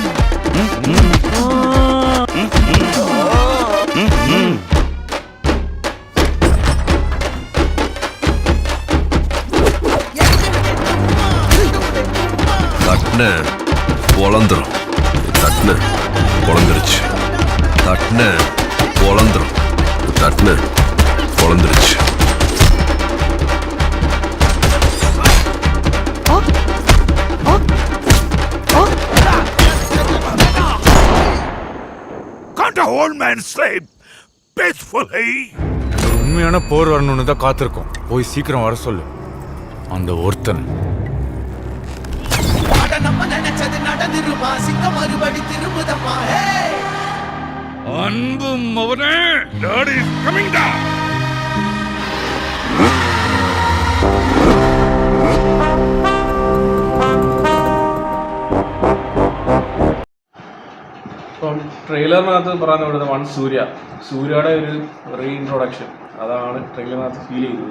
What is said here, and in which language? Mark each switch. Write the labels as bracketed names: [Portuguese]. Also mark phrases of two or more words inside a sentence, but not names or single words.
[Tamil] தட்ன பொழந்துரும். தட்ன பொழந்துருச்சு. தட்ன பொழந்துரும். தட்ன பொழந்துருச்சு. [English] Old man sleep peacefully. [Tamil] உண்மையான போர் வரணும்னு தான் காத்திருக்கோம். போய் சீக்கிரம் வர சொல்லு அந்த ஒருத்தன். அன்பு மவனே, [English] daddy is coming [Tamil] டா. [Malayalam] ഇപ്പം ട്രെയിലറിനകത്ത് പറയാൻ വിടുന്നത് സൂര്യയുടെ ഒരു റീഇൻട്രൊഡക്ഷൻ, അതാണ് ട്രെയിലറിനകത്ത് ഫീൽ ചെയ്തത്.